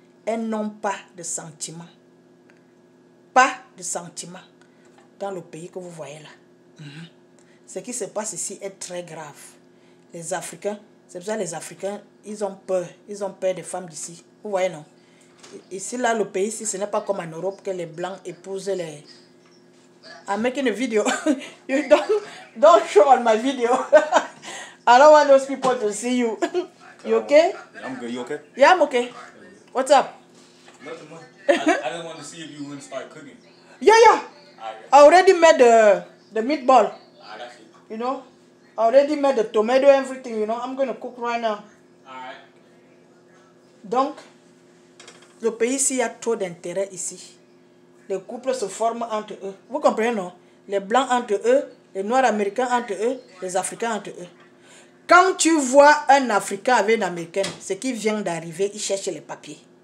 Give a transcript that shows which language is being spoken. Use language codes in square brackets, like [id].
[fr] Elles n'ont pas de sentiments. Pas de sentiments dans le pays que vous voyez là. Ce qui se passe ici est très grave. Les Africains, c'est pour ça que les Africains, ils ont peur. Ils ont peur des femmes d'ici. Vous voyez, non? Ici, là, le pays, ici, ce n'est pas comme en Europe que les Blancs épousent les... [en] I'm making a video. You don't show on my video. I don't want those people to see you. You okay? I'm good. You okay? Yeah, I'm okay. What's up? Nothing much. I just wanted to see if you wouldn't start cooking. Yeah. I already made the meatball. That's it. You know? I already made the tomato, everything, you know. I'm going to cook right now. Alright. [fr] Donc, le pays ici, il y a trop d'intérêt ici. Les couples se forment entre eux. Vous comprenez, non? Les Blancs entre eux, les Noirs américains entre eux, les Africains entre eux. Quand tu vois un Africain avec une Américaine, ce qui vient d'arriver, il cherche les papiers.